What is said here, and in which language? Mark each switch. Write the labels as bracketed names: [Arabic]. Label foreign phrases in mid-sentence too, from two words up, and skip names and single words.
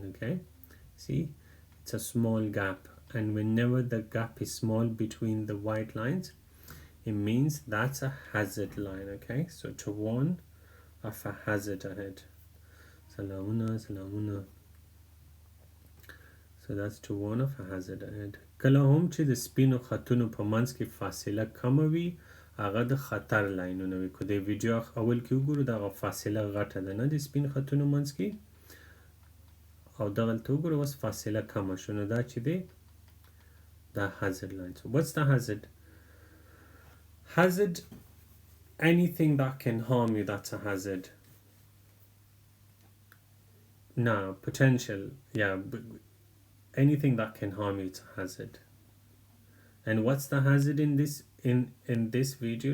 [English] Okay, see, it's a small gap, and whenever the gap is small between the white lines, it means that's a hazard line. Okay, so to warn of a hazard ahead. Salamuna. So that's to warn of a hazard ahead. [Pashto] کله هم چې د سپینو خطونو په منځ کې فاصله کمه وي، هغه د خطر لاینونه وي. که د ویډیو اول کې وګورو دغه فاصله غټه ده نه د سپین خطونو منځ کې، او دغلته وګورو اوس فاصله کمه شو، نو دا چې دی دا [English] hazard line. So what's the hazard? Hazard, anything that can harm you, that's a hazard. No, potential, yeah, but anything that can harm you, it's a hazard. And what's the hazard in this video?